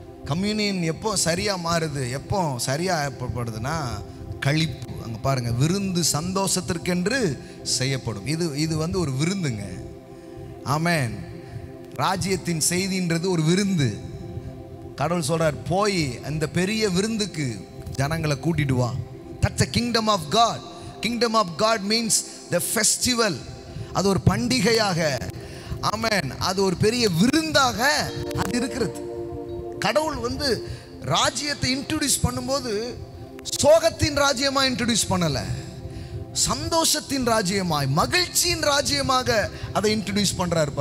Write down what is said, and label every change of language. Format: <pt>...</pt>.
<ta>Communion எப்போ சரியாக மாறுது, எப்போ சரியாக ஏற்படுதுன்னா கழிப்பு. அங்கே பாருங்கள், விருந்து சந்தோஷத்திற்கென்று செய்யப்படும். இது வந்து ஒரு விருந்துங்க. ஆமென். ராஜ்யத்தின் செய்தின்றது ஒரு விருந்து. கடவுள் சொல்றார், போய் அந்த பெரிய விருந்துக்கு ஜனங்களை கூட்டிட்டு வா.</ta> <en>That's the kingdom of God. Kingdom of God means the festival.</en> <ta>அது ஒரு பண்டிகையாக, ஆமென், அது ஒரு பெரிய விருந்தாக அது இருக்கிறது. கடவுள் வந்து ராஜ்யத்தை இன்ட்ரோடியூஸ் பண்ணும்போது சோகத்தின் ராஜ்யமா இன்ட்ரோடியூஸ் பண்ணல, சந்தோஷத்தின் ராஜ்யமாய் மகிழ்ச்சியின் ராஜ்யமாக அதை இன்ட்ரோடியூஸ் பண்றாரு.</ta>